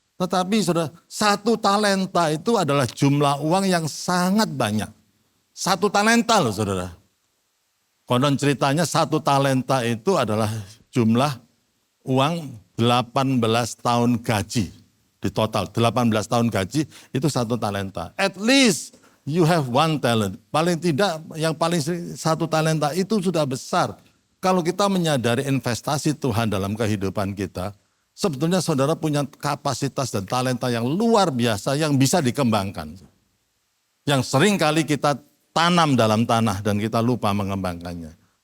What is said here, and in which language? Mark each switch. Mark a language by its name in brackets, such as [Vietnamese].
[Indonesian] Tetapi saudara, 1 talenta itu adalah jumlah uang yang sangat banyak. 1 talenta loh saudara. Konon ceritanya 1 talenta itu adalah jumlah uang 18 tahun gaji. Di total 18 tahun gaji itu 1 talenta. [English] At least you have 1 talent. [Indonesian] Paling tidak yang paling 1 talenta itu sudah besar. Kalau kita menyadari investasi Tuhan dalam kehidupan kita, sebetulnya saudara punya kapasitas dan talenta yang luar biasa yang bisa dikembangkan. Yang sering kali kita tanam dalam tanah dan kita lupa mengembangkannya.